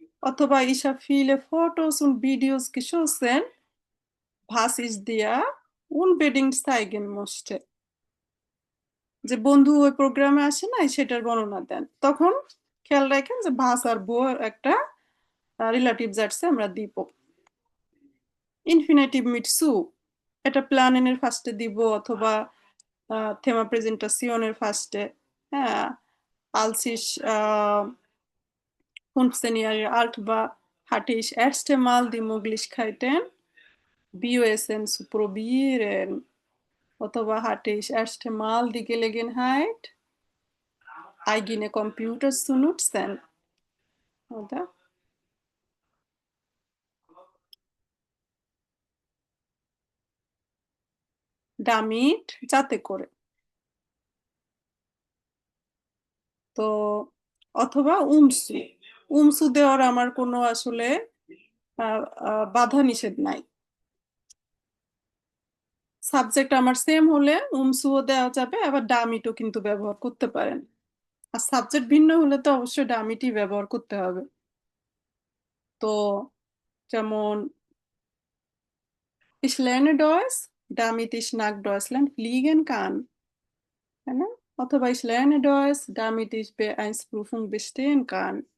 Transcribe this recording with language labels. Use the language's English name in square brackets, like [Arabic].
[Bangla] অথবা [German] ich habe viele Fotos und Videos geschossen, was ich dir unbedingt zeigen möchte, [Bangla] যে বন্ধু ওই প্রোগ্রামে আসে নাই সেটার বর্ণনা দেন। তখন খেয়াল রাখেন যে ভাস আর বো একটা রিলেটিভ জার্সে আমরা দিব। ইনফিনিটিভ মিট সু, এটা প্ল্যানেনের ফার্স্টে দিব অথবা থেমা প্রেজেন্টাসিয়নের ফার্স্টে, হ্যাঁ [German] আলসিস 15 Jahre alt war, hatte ich erste Mal die Möglichkeiten, BOSN zu probieren, [Bangla] অথবা [German] hatte ich erste Mal die Gelegenheit, eigene Computer zu nutzen, oder? damit [Bangla] যাতে করে, তো অথবা উমসু, উমসু দেওয়ার আমার কোনো আসলে বাধা নিষেধ নাই। সাবজেক্ট আমার সেম হলে উমসুও দেওয়া যাবে, আবার ডামিটও কিন্তু ব্যবহার করতে পারেন। আর সাবজেক্ট ভিন্ন হলে তো অবশ্যই ডামিটই ব্যবহার করতে হবে। তো যেমন [German] ich lerne Deutsch, damit ich nach Deutschland fliegen kann, [Bangla] তাই না? অথবা [German] ich lerne Deutsch, damit ich B1-Prüfung bestehen kann।